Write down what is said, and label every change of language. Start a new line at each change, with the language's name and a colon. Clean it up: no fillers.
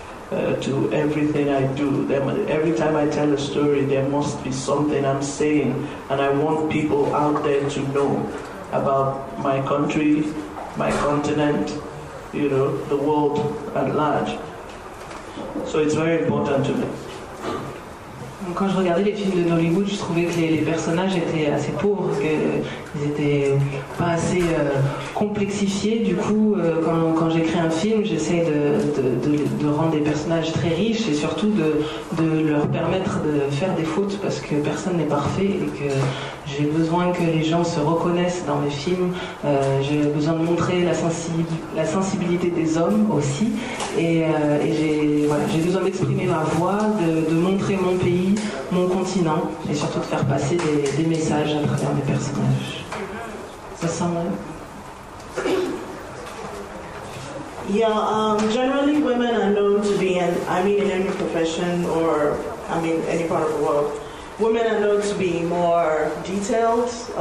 English: to everything I do. Every time I tell a story, there must be something I'm saying, and I want people out there to know about my country, my continent, you know, the world at large. So it's very important to me.
French: Quand je regardais les films de Nollywood, je trouvais que les personnages étaient assez pauvres, qu'ils étaient pas assez complexifiés. Du coup, quand j'écris un film, j'essaie de rendre des personnages très riches et surtout de leur permettre de faire des fautes parce que personne n'est parfait et que j'ai besoin que les gens se reconnaissent dans mes films. J'ai besoin de montrer la sensibilité des hommes aussi et j'ai besoin d'exprimer ma voix, de montrer mon pays, mon continent et surtout de faire passer des messages à travers mes personnages. Ça semble...
English: Yeah, generally women are known to be, in any profession or, any part of the world, women are known to be more detailed.